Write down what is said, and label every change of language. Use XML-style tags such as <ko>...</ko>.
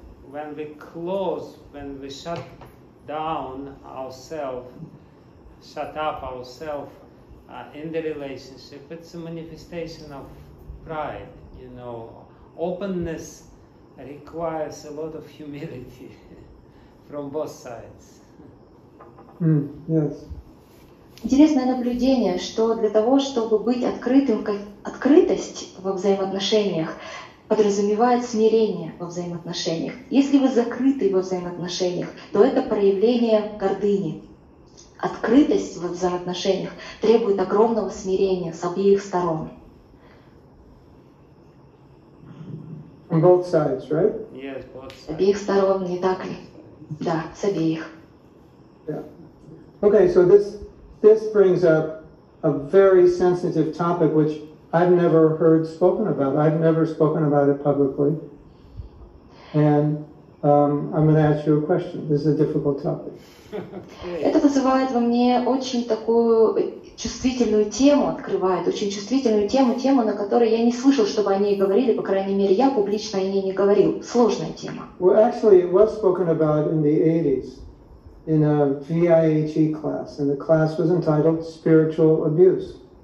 <en>When we close, when we shut down ourselves, shut up ourselves in the relationship, it's a manifestation of pride. Openness requires a lot of humility from both sides. Yes.</en> <ru>Интересное наблюдение, что для того, чтобы быть открытым, открытость во взаимоотношениях подразумевает смирение во взаимоотношениях. Если вы закрыты во взаимоотношениях, то это проявление гордыни. Открытость во взаимоотношениях требует огромного смирения с обеих сторон.</ru> <en>On both sides, right? Yes, both sides.</en> <ru>С обеих сторон, не так ли? Да, с обеих.</ru> <en>Yeah. Okay, so this brings up a very sensitive topic which I've never heard spoken about. I've never spoken about it publicly. And I'm going to ask you a question. This is a difficult topic.</en> <ru>Это вызывает во мне очень такую чувствительную тему, открывает очень чувствительную тему, на которой я не слышал, чтобы о ней говорили, по крайней мере, я публично о ней не говорил. Сложная тема.</ru> <en>Well, actually, it was spoken about in the 80s in a VIHE class, and the class was entitled Spiritual Abuse.</en>